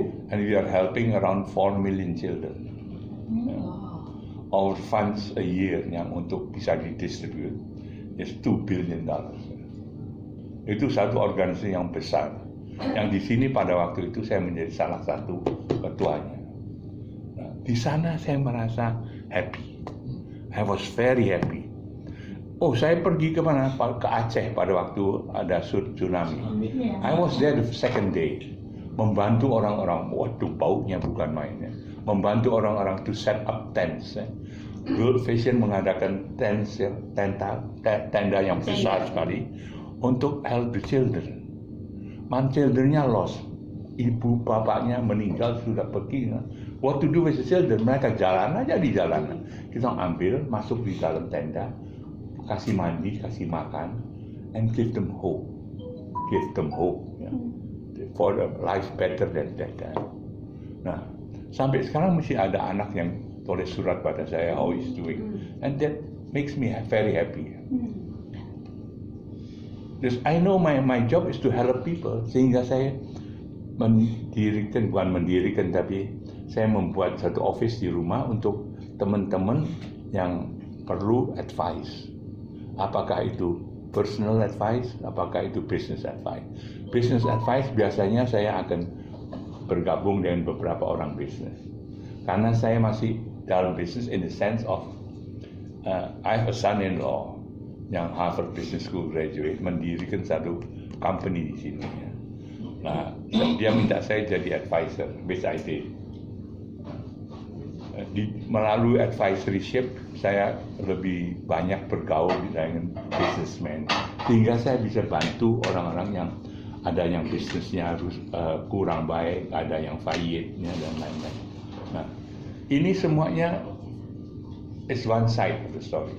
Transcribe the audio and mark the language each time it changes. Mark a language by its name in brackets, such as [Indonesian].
[English] And we are helping around 4 million children. Our funds a year [Indonesian] yang untuk bisa didistribute [English] is $2 billion. [Indonesian] Itu satu organisasi yang besar. Yang di sini pada waktu itu saya menjadi salah satu ketuanya. Nah, di sana saya merasa happy. [English] I was very happy. [Indonesian] Oh, saya pergi ke mana? Ke Aceh pada waktu ada tsunami. [English] I was there the second day. [Indonesian] Membantu orang-orang. Waduh, baunya bukan mainnya. Membantu orang-orang [English] to set up tents. [Indonesian] World Vision mengadakan tenda yang besar sekali untuk [English] help the children. Children-nya lost. [Indonesian] Ibu bapaknya meninggal, sudah pergi. [English] What to do with the children? [Indonesian] Mereka jalan aja di jalanan. Kita ambil, masuk di dalam tenda, kasih mandi, kasih makan, [English] and give them hope. [Indonesian] Give them hope. Ya. [English] For a life better than that. [Indonesian] Nah, sampai sekarang masih ada anak yang tulis surat pada saya, [English] how he's doing. And that makes me very happy. Because I know my job is to help people, [Indonesian] sehingga saya tapi saya membuat satu office di rumah untuk teman-teman yang perlu advice. Apakah itu personal advice, apakah itu business advice. Business advice biasanya saya akan bergabung dengan beberapa orang bisnis. Karena saya masih dalam bisnis [English] in the sense of I have a son-in-law [Indonesian] yang Harvard Business School graduate, mendirikan satu company di sini. Ya. Nah, dia minta saya jadi advisor, [English] which I did. [Indonesian] Melalui advisoryship, saya lebih banyak bergaul dengan businessman, sehingga saya bisa bantu orang-orang yang ada yang bisnisnya harus kurang baik, ada yang fayitnya dan lain-lain. Nah, ini semuanya [English] is one side of the story.